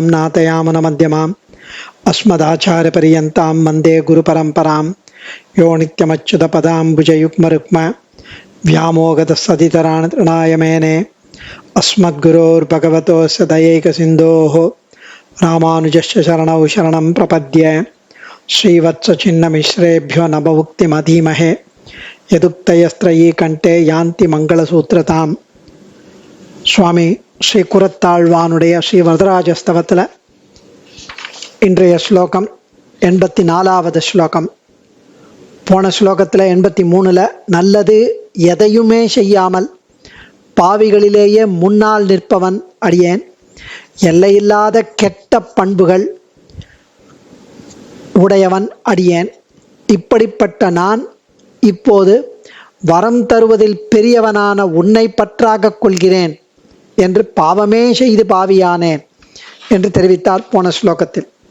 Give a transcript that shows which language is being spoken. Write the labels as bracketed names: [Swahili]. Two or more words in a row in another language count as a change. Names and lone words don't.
[Sanskrit] नाथयामुनमध्यमाम् अस्मदाचार्यपर्यन्तां वन्दे गुरुपरम्परां यो नित्यमच्युतपदाम्बुजयुग्मरुक्म व्यामोगतसदितराणि तृणाय मेने अस्मद्गुरोर्भगवतोस्य दयैकसिन्धोः रामानुजस्य शरणौ शरणं प्रपद्ये श्रीवत्सचिन्नमिश्रेभ्यो नभमुक्तिमधीमहे यदुक्तयस्त्रयी कण्ठे यान्ति मङ्गलसूत्रताम्. [Tamil] சுவாமி ஸ்ரீ குரத்தாழ்வானுடைய ஸ்ரீ வரதராஜஸ்தவத்தில் இன்றைய ஸ்லோகம் 84வது ஸ்லோகம். போன ஸ்லோகத்தில் 83ல் நல்லது எதையுமே செய்யாமல் பாவிகளிலேயே முன்னால் நிற்பவன் அடியேன், எல்லையில்லாத கெட்ட பண்புகள் உடையவன் அடியேன், இப்படிப்பட்ட நான் இப்போது வரம் தருவதில் பெரியவனான உன்னை பற்றாக கொள்கிறேன் என்று பாவமே செய்து பாவியானேன் என்று தெரிவித்தார் போன ஸ்லோகத்தில்.